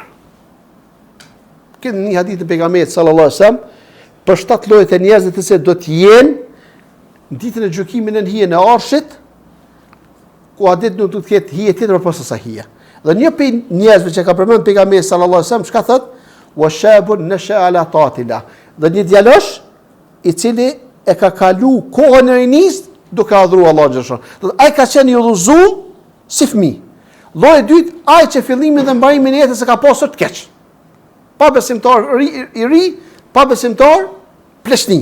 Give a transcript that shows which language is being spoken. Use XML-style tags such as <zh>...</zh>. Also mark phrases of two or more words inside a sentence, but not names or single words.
<sq>Këtë një hadith të pejgamberit</sq> <ar>صلى الله عليه وسلم</ar> <sq>për 7 llojet e njerëzve të cilët do të jenë në ditën e gjykimit në hijen e Arshit, ku a ditë nuk do të ketë hije tjetër përpos asaj hije. Dhe një prej njerëzve që ka përmendur pejgamberi</sq> <ar>صلى الله عليه وسلم,</ar> <sq>çka thotë?</sq> <ar>وشاب نشأ على طاعة الله.</ar> <sq>Dhe një djalosh i cili e ka kalu kohën e rinis duke adhuruar Allahun xhallahu. Ai ka qenë i udhëzuar si fëmijë. Lloji i dytë, ai që fillimin dhe mbarimin e jetës e ka pasur të keq. Pa besimtar i ri, pa besimtar pleshni.</sq>